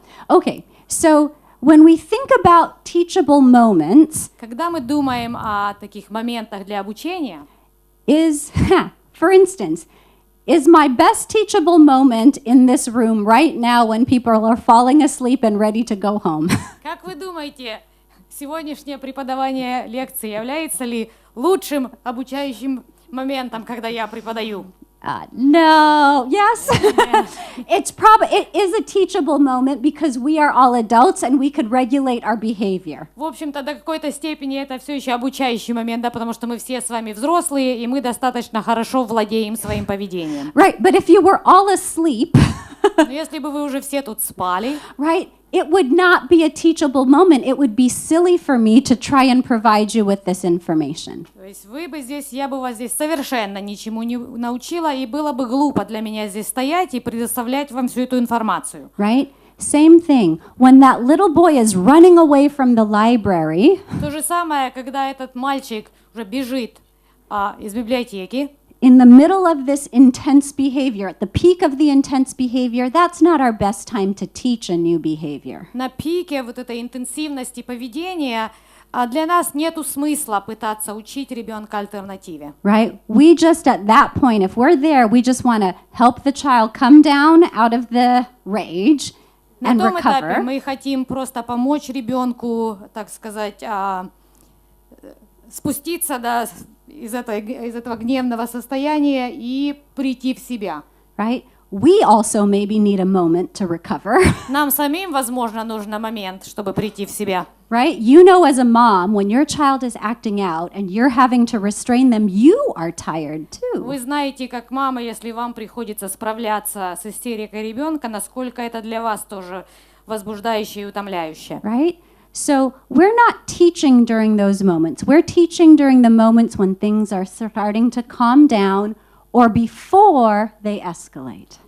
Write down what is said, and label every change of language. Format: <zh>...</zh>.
<en>Okay, so when we think about teachable moments,</en> <ru>Когда мы думаем о таких моментах для обучения,</ru> <en>for instance, is my best teachable moment in this room right now when people are falling asleep and ready to go home?</en> <ru>как вы думаете, сегодняшнее преподавание лекции является ли лучшим обучающим моментом, когда я преподаю?</ru> <en>No, yes. It is a teachable moment because we are all adults and we could regulate our behavior.</en> <ru>В общем-то, до какой-то степени это все еще обучающий момент, да, потому что мы все с вами взрослые, и мы достаточно хорошо владеем своим поведением.</ru> <en>Right, but if you were all asleep,</en> <ru>Но если бы вы уже все тут спали,</ru> <en>right, it would not be a teachable moment. It would be silly for me to try and provide you with this information.</en> <ru>то есть вы бы здесь, я бы вас здесь совершенно ничему не научила, и было бы глупо для меня здесь стоять и предоставлять вам всю эту информацию.</ru> <en>Right? Same thing. When that little boy is running away from the library,</en> <ru>То же самое, когда этот мальчик уже бежит из библиотеки,</ru> <en>in the middle of this intense behavior, at the peak of the intense behavior, that's not our best time to teach a new behavior.</en> <ru>на пике вот этой интенсивности поведения, для нас нету смысла пытаться учить ребенка альтернативе.</ru> <en>Right? We just at that point, if we're there, we just want to help the child come down out of the rage</en> <ru>На</ru> <en>and</en> <ru>том этапе</ru> <en>recover.</en> <ru>мы хотим просто помочь ребенку, так сказать, спуститься из этого гневного состояния и прийти в себя.</ru> <en>Right? We also maybe need a moment to recover.</en> <ru>Нам самим, возможно, нужен момент, чтобы прийти в себя.</ru> <en>Right? You know, as a mom, when your child is acting out and you're having to restrain them, you are tired too.</en> <ru>Вы знаете, как мама, если вам приходится справляться с истерикой ребенка, насколько это для вас тоже возбуждающе и утомляюще.</ru> <en>Right? So we're not teaching during those moments. We're teaching during the moments when things are starting to calm down or before they escalate.</en>